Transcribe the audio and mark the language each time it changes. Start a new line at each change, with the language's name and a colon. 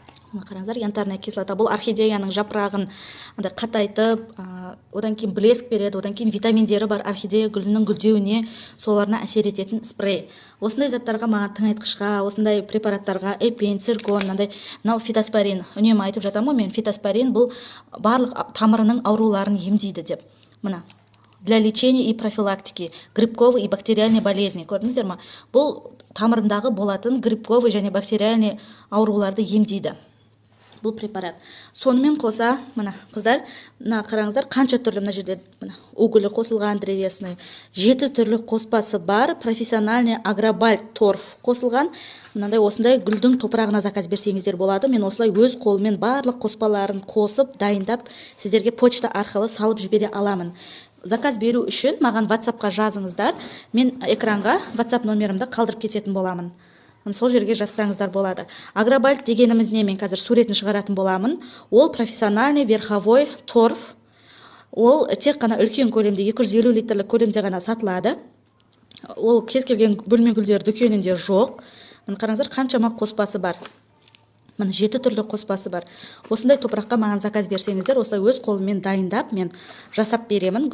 Kazakh: Қараңыздар, янтарная кислота. Бұл орхидеяның жапырағын қатайтып, одан кейін блеск береді, одан кейін витаминдері бар орхидея гүлінің гүлдеуіне, соларына әсер ететін спрей. Осындай заттарға маған тыңайтқышқа, осындай препараттарға эпин, циркон, мынау фитоспорин. Үнемі айтып жатамын, мен фитоспорин бұл барлық тамырының ауруларын емдейді деп. Мына
Russian: для лечения и профилактики грибковый и бактериальный болезни.
Kazakh: Көрдіңіздер ма? Бұл тамырындағы болатын грибковый және бактериальный ауруларды емдейді. Бұл препарат. Сонымен қоса, мына қыздар, мына қараңыздар, қанша түрлі мына жерде угілі қосылған древесный, 7 түрлі қоспасы бар, профессиональный агробальт торф қосылған. Мынандай осындай гүлдің топырағына заказ берсеңіздер болады. Мен осылай өз қолмен барлық қоспаларын қосып, дайындап, сіздерге почта арқылы салып жібере аламын. Заказ беру үшін маған WhatsApp-қа жазыңыздар. Мен экранға WhatsApp номерімді қалдырып кететін боламын. Сол жерге жазсаңыздар болады. Агробальт дегеніміз не, мен қазір суретін шығаратын боламын. Ол профессиональный верховой торф. Ол тек қана үлкен көлемде 250 литрлік көлемде ғана сатылады. Ол кез келген бөлме гүлдер дүкенінде жоқ. Қараңыздар, қаншама қоспасы бар. 7 түрлі қоспасы бар. Осындай топыраққа маған заказ берсеңіздер, осылай өз қолыммен дайындап, мен жасап беремін.